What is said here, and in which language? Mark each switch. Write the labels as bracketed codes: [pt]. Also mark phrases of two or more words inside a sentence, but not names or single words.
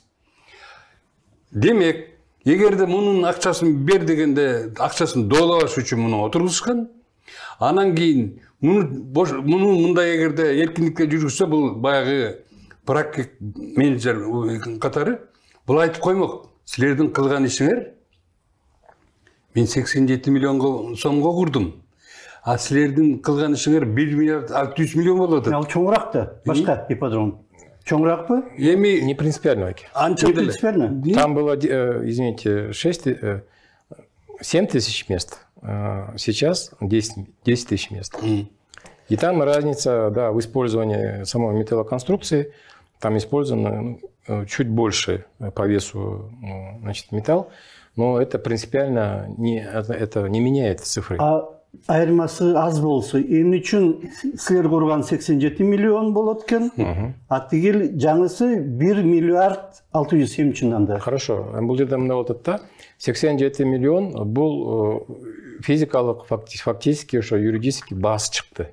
[ky] Демек, эгерде мунун акчасын бер дегенде акчасын доолабаш үчүн муну отургузушкан, анан кийин муну мындай эгерде эркиндикке жүргүзсө, бул баягы практик менеджер катары бул айтып коймок. Силердин кылган ишиңер мен 87 миллион сомго курдум. А силердин кылган ишиңер 1 миллиард 600 миллион болот. Ал чоңураак да, башка ипподром. Чоңураакпы? Эми [ru] не принципиально. [ky] Анча деле. [ru] Там было, извините, 7 тысяч мест. Сейчас 10 тысяч мест. И там разница, да, в использовании самой металлоконструкции, там использовано чуть больше по весу, значит, металл, но это принципиально это не меняет цифры. [ky] Айырмасы аз болсо, эмне үчүн силер курган 87 миллион болот экен, а тигил жаңысы 1 миллиард 600 эмне үчүн анда? Хорошо, бул жерде мындай болот да, 87 миллион бул физикалык, фактически, ошо юридически баасы чыкты.